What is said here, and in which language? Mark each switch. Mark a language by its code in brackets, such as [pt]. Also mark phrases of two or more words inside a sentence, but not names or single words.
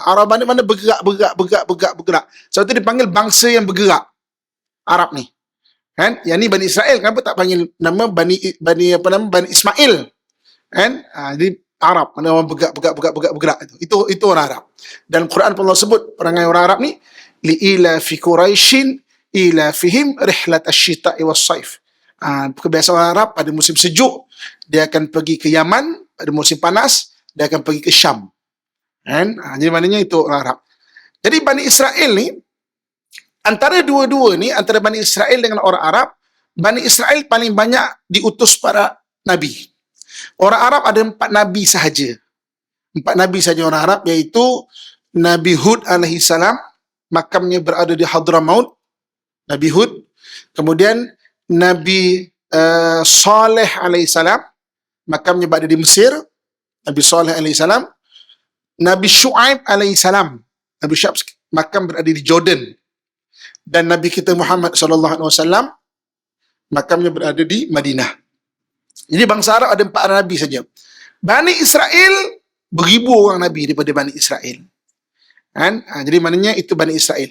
[ms] Araba ni mana bergerak. Sebab tu dipanggil bangsa yang bergerak. Arab ni. Kan? Yang ni Bani Israel. Kenapa tak panggil nama Bani Ismail? Kan? Jadi Arab. Mana orang bergerak. Itu orang Arab. Dan Quran pun Allah sebut perangai orang Arab ni [ar] لإيلاف قريش إيلافهم رحلة الشتاء والصيف. [ms] Kebiasaan orang Arab pada musim sejuk dia akan pergi ke Yaman, pada musim panas dia akan pergi ke Syam. Kan? Jadi maknanya itu orang Arab. Jadi Bani Israel ni antara dua-dua ni, antara Bani Israel dengan orang Arab, Bani Israel paling banyak diutus para nabi. Orang Arab ada 4 nabi sahaja. 4 nabi sahaja orang Arab, iaitu Nabi Hud [ar] عليه السلام, [ms] makamnya berada di Hadramaut, Nabi Hud. Kemudian Nabi Saleh [ar] عليه السلام, [ms] makamnya berada di Mesir, Nabi Saleh [ar] عليه السلام. [ms] Nabi Shu'aib [ar] عليه السلام, [ms] Nabi Shu'aib makam berada di Jordan. Dan Nabi kita Muhammad [ar] صلى الله عليه وسلم [ms] makamnya berada di Madinah. Jadi bangsa Arab ada 4 nabi saja. Bani Israel beribu orang nabi daripada Bani Israel. Kan? Jadi maknanya itu Bani Israel.